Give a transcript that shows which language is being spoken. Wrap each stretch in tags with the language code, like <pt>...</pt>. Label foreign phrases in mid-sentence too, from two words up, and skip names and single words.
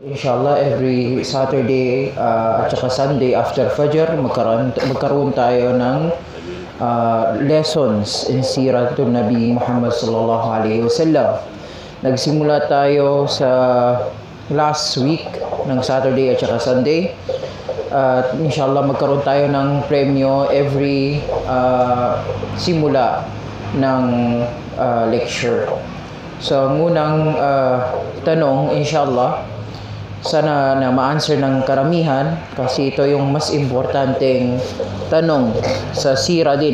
<en>Inshallah, every Saturday</en> <tl>at saka</tl> <en>Sunday after Fajr,</en> <tl>magkaroon tayo ng</tl> <en>lessons in</en> <tl>Siratul Nabi Muhammad</tl> <ar>صلى الله عليه وسلم.</ar> <tl>Nagsimula tayo sa</tl> <en>last week</en> <tl>ng</tl> <en>Saturday at saka Sunday.</en> <tl>At inshallah, magkaroon tayo ng premyo every simula ng lecture. So, ang unang tanong, inshallah, sana na ma-answer ng karamihan kasi ito yung mas importanteng tanong sa sira din.</tl>